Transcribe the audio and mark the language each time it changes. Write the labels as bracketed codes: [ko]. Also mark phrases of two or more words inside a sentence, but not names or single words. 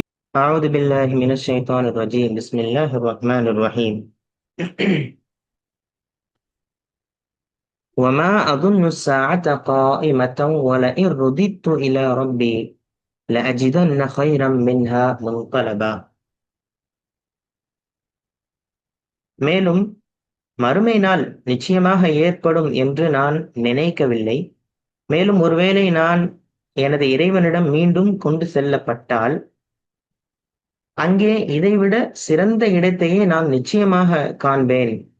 [ar] أعوذ بالله من الشيطان الرجيم. بسم الله الرحمن الرحيم. وما أظن الساعة قائمة ولئن رددت إلى ربي لأجدن خيرا منها منقلبا. [ta] மேலும் மறுமை நாள் நிச்சயமாக ஏற்படும் என்று நான் நினைக்கவில்லை. மேலும் ஒருவேளை நான் எனது இறைவனிடம் மீண்டும் கொண்டு செல்லப்பட்டால் அங்கே இதைவிட சிறந்த இடத்தையே நான் நிச்சயமாக காண்பேன்.